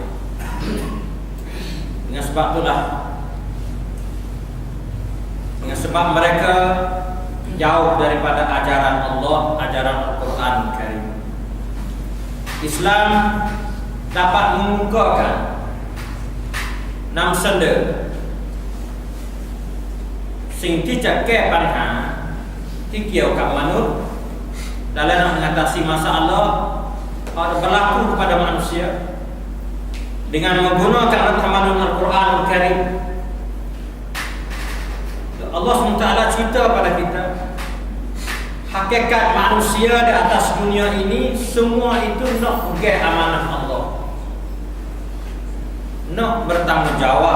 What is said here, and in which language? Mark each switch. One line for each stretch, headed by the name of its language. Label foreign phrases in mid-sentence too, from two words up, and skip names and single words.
Malay: Dengan sebab itulah, dengan sebab mereka jauh daripada ajaran Allah, ajaran Al-Quran Karim. Islam dapat mengukuhkan 6 senda
Thai: สิ่งที่จะแก้ปัญหาที่เกี่ยวกับมนุษย์
Malay: dalam mengatasi masalah yang berlaku kepada manusia dengan menggunakan ramalan Al-Quran Al-Karim. Allah SWT cerita pada kita hakikat manusia di atas dunia ini semua itu nak pegang amanah Allah, nak bertanggungjawab.